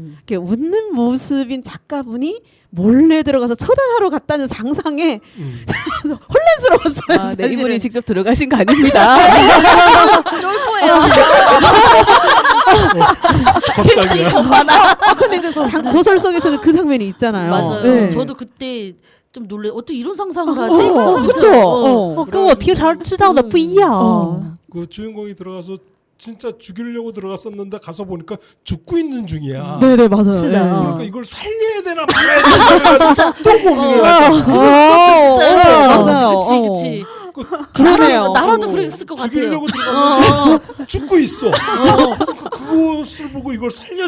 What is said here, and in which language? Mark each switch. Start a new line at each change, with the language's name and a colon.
Korean: 이렇게 웃는 모습인 작가분이 몰래 들어가서 처단하러 갔다는 상상에 혼란스러웠어요. 아, 네, 사실은. 이분이 직접 들어가신 거 아닙니다. 쫄보예요. 갑자기야. 근데 그 소설 속에서는 그 장면이 있잖아요. 맞아요. 네. 저도 그때 좀 놀래. 어떻게 이런 상상을 하지? 그렇죠.
Chinese: 跟我平常知道的不一样。
Korean: 그 주인공이 들어가서 진짜 죽이려고 들어갔었는데 가서 보니까 죽고 있는 중이야. 네네 맞아요.
Chinese: 是的
Korean: 네. 그러니까 이걸 살려야 되나 말아야 되나 진짜 또 고민을 하죠. 진짜 맞아요. 그치. 그러네요. 나라도 그랬을 것 같아요. 죽이려고 들어갔는데 죽고 있어. 그것을 보고 이걸 살려줘야